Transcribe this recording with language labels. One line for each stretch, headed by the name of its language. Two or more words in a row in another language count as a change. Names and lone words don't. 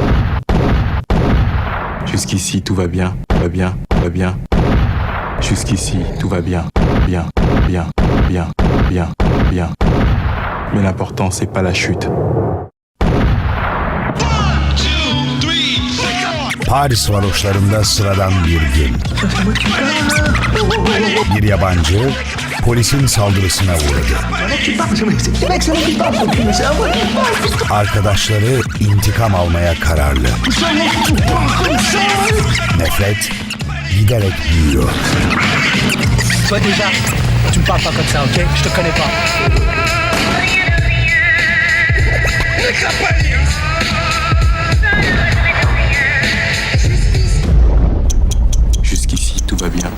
French: Jusqu'ici, tout va bien, va bien, va bien. Jusqu'ici, tout va bien, bien, bien, bien, bien, bien. Mais l'important, c'est pas la chute.
Turkish: Paris varoşlarında sıradan bir gün. Bir yabancı polisin saldırısına uğradı. Arkadaşları intikam almaya kararlı. Nefret giderek büyüyor.
French: Toi déjà, tu me parles pas comme ça, ok? Je te connais pas. Jusqu'ici, tout va bien.